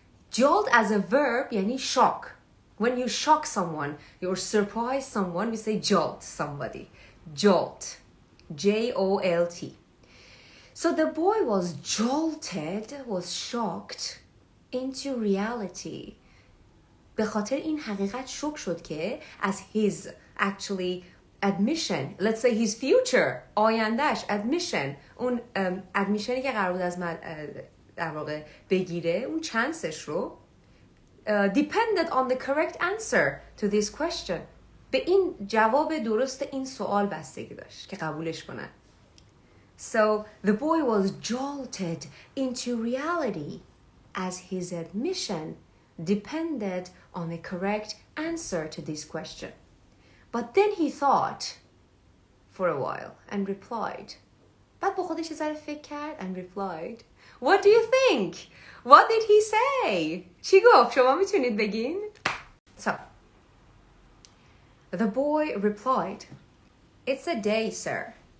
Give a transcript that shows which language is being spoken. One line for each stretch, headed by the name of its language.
English: Jolt as a verb یعنی shock. When you shock someone, you surprise someone, we say jolt somebody. Jolt. J-O-L-T. So the boy was jolted, was shocked into reality.
Persian: به خاطر این حقیقت شوک شد که از
English: his actually admission, let's say his future,
Persian: آیندهش, admission, اون admissionی که قرار بود از من در واقع بگیره, اون چانسش رو
English: depended on the correct answer to this question.
Persian: به این جواب درست این سوال بستگی داشت که قبولش کنن.
English: So the boy was jolted into reality as his admission depended on the correct answer to this question. But then he thought for a while and replied.
Persian: بعد با خودش ذره فکر کرد
English: and replied. What do you think? What did he say?
Persian: چی گفت؟ شما میتونید بگین؟
English: So, the boy replied, It's a day, sir.